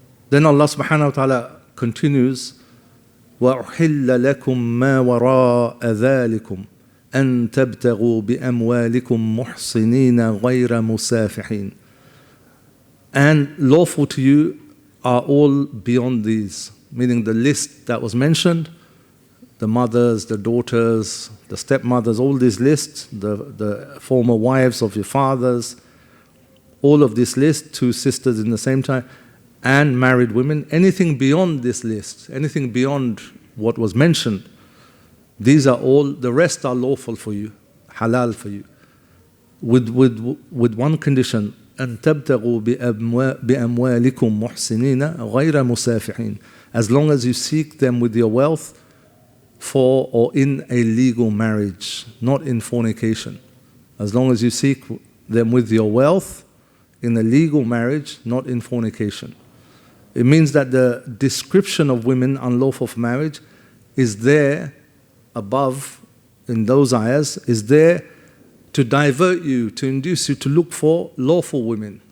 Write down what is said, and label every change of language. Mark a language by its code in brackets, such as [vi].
[en] Then Allah subhanahu wa ta'ala continues, [ar] وَأُحِلَّ لَكُم مَّا وَرَاءَ ذَلِكُمْ أَن تَبْتَغُوا بِأَمْوَالِكُمْ مُحْصِنِينَ غَيْرَ مُسَافِحِينَ. [en] And lawful to you are all beyond these, meaning the list that was mentioned, the mothers, the daughters, the stepmothers, all these lists, the former wives of your fathers, all of this list, two sisters in the same time, and married women, anything beyond this list, anything beyond what was mentioned, these are all, the rest are lawful for you, halal for you. With one condition, [ar] أن تبتغوا بأموالكم محسنين غير مسافحين. [en] As long as you seek them with your wealth for or in a legal marriage, not in fornication. As long as you seek them with your wealth in a legal marriage, not in fornication. It means that the description of women unlawful for marriage is there above in those ayahs, is there to divert you, to induce you to look for lawful women.